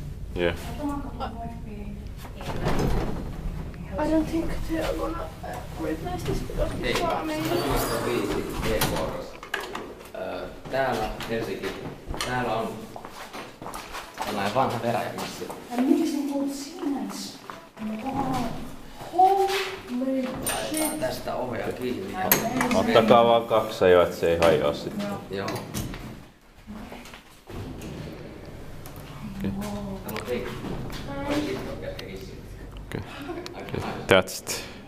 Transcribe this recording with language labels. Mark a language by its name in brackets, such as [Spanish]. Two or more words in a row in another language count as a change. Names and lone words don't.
[English] Yeah. I don't think they're gonna replace this because it's so amazing. [Finnish] Täällä Helsinki. Täällä on tällainen vanha veräjämissi. Miksi se on Siemens? [English] Holy shit. [Finnish] Tästä ovea kiinni. Ottakaa vaan 2 jo, et se ei hajoa sitten. Joo. [English] Okay. That's it.